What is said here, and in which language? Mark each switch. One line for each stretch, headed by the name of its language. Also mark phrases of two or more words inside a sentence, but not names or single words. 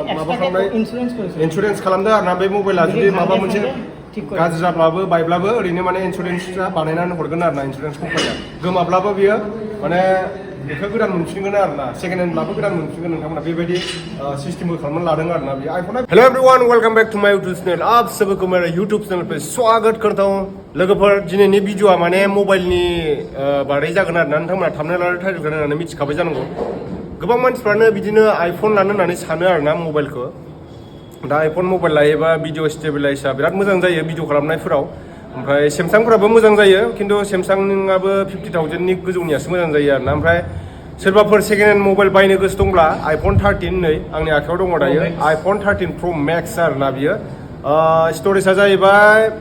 Bodo: माबा खालामनाय इन्सुरेन्स खालामदों आरोना बे मबाइला जुदि माबा मोनसे गाज्रि जाब्लाबो बायब्लाबो ओरैनो माने इन्सुरेन्सआ बानायनानै हरगोन आरोना इन्सुरेन्स कम्पानिया गोमाब्लाबो बियो माने बेखौ गोदान मोनफिनगोन आरोना सेकेन्ड हेन्डब्लाबो गोदान मोनफिनगोन नोंथांमोना बेबायदि सिस्टेमबो खालामनानै लादों आरोना बे आइफोना
English: hello everyone welcome back to my YouTube channel
Hindi: आप सभी को मेरे यूट्यूब चैनल पे स्वागत करता हूं
Bodo: लोगोफोर दिनैनि भिडिअआ माने मबाइलनि बारै जागोन आरोना नोंथांमोना थाम्बनेल आरो टाइटेलखौ नायनानै मिथिखाबाय जानांगौ गोबां मानसिफ्रानो बिदिनो आइफन लानो होननानै सानो आरोना मबाइलखौ दा आइफन मबाइल लायोबा भिडिअ स्टेबिलाइजआ बिराद मोजां जायो भिडिअ खालामनायफोराव ओमफ्राय सैमसांफोराबो मोजां जायो खिन्थु सैमसांआबो 50,000नि गोजौनियासो मोजां जायो आरोना ओमफ्राय सोरबाफोर
English: second hand
Bodo: मबाइल बायनो गोसो दंब्ला आइफन 13 नै आंनि आखायाव दङ दायो आइफन 13 प्र मैक्स आरोना बियो स्टरेजआ जाहैबाय